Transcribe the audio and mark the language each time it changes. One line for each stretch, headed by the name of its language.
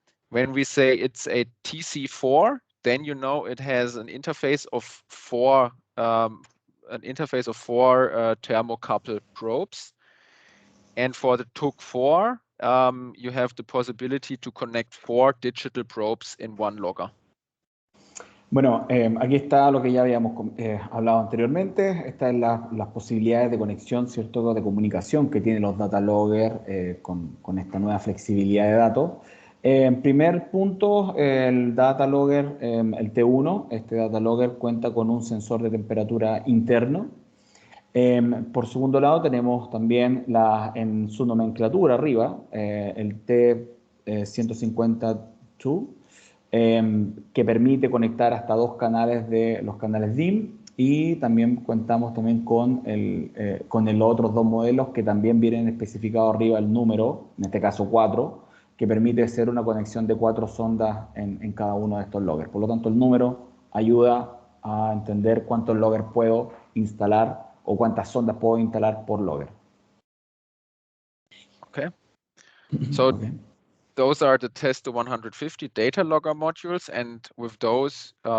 English: When we say it's a TC4, then you know it has an interface of 4 thermocouple probes. And for the TUC4, you have the possibility to connect 4 digital probes in one logger.
Spanish: Bueno, aquí está lo que ya habíamos hablado anteriormente. Estas son las posibilidades de conexión, ¿cierto?, de comunicación que tienen los data loggers con esta nueva flexibilidad de datos. En primer punto, el data logger, el T1, este data logger cuenta con un sensor de temperatura interno. Por segundo lado, tenemos también en su nomenclatura arriba el T150-2, que permite conectar hasta 2 canales de los canales DIM, y también contamos también con los otros 2 modelos que también vienen especificados arriba el número, en este caso 4, que permite hacer una conexión de 4 sondas en cada uno de estos loggers. Por lo tanto, el número ayuda a entender cuántos loggers puedo instalar o cuántas sondas puedo instalar por logger.
English: Okay. So those are the Testo 150 data logger modules, and with those